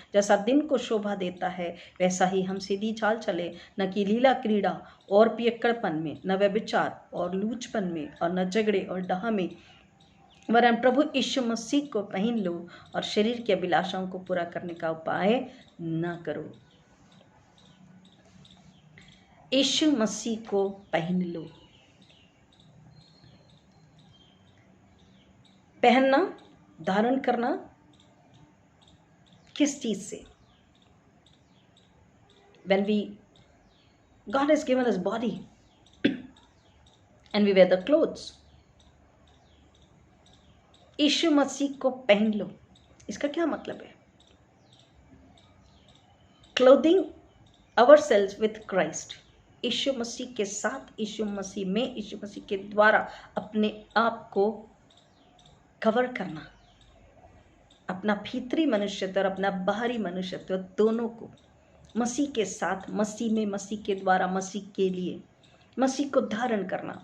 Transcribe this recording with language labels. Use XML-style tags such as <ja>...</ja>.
<hi>जैसा दिन को शोभा देता है वैसा ही हम सीधी चाल चले, न कि लीला क्रीड़ा और पियक्कड़पन में, न व्यभिचार और लूचपन में, और न झगड़े और डाह में, वरन प्रभु यीशु मसीह को पहन लो और शरीर की अभिलाषाओं को पूरा करने का उपाय न करो। यीशु मसीह को पहन लो। पहनना, धारण करना किस चीज से?</hi> <en>When God has given us body and we wear the clothes.</en> <hi>यीशु मसीह को पहन लो, इसका क्या मतलब है?</hi> <en>Clothing ourselves with Christ.</en> <hi>यीशु मसीह के साथ, यीशु मसीह में, यीशु मसीह के द्वारा अपने आप को कवर करना, अपना भीतरी मनुष्यत्व और अपना बाहरी मनुष्यत्व दोनों को मसीह के साथ, मसीह में, मसीह के द्वारा, मसीह के लिए, मसीह को धारण करना।</hi>